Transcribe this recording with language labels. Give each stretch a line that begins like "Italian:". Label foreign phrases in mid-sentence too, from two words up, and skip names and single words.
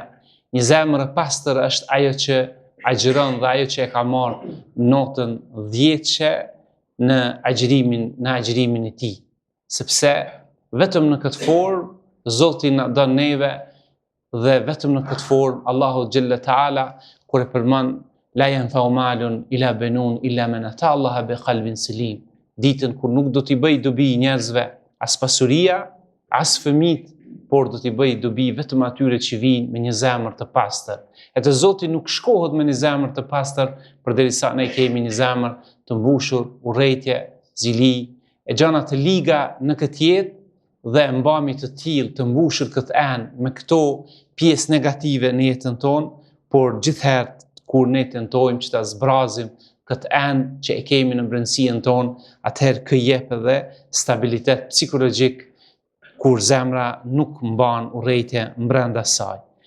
Albanian: Një zemër e pastër është ajo që agjëron dhe ajo që e ka marrë notën 10 në agjërimin e tij. Sepse vetëm në këtë formë Zoti na don neve dhe vetëm në këtë formë Allahu
Arabic: جل تعالى
Albanian: kur e përmend
Arabic: لا ينفع مال إلا بنون إلا من أتى الله بقلب سليم.
Albanian: Ditën kur nuk do t'i bëj dobi njerëzve as pasuria, as fëmijët, por do t'i bëj dobi vetëm atyre që vijnë me një zemër të pastër. E të Zoti nuk shkohet me një zemër të pastër përderisa ne kemi një zemër të mbushur urrejtje, zili, e gjëra të liga në këtë jetë dhe e mbami të tillë të mbushur këtë enë me këto pjesë negative në jetën tonë, por gjithherë kur ne tentojmë që ta zbrazim këtë enë që e kemi në brendësinë tonë, atëherë ky jep edhe stabilitet psikologjik kur zemra nuk mban urrejtje brenda saj.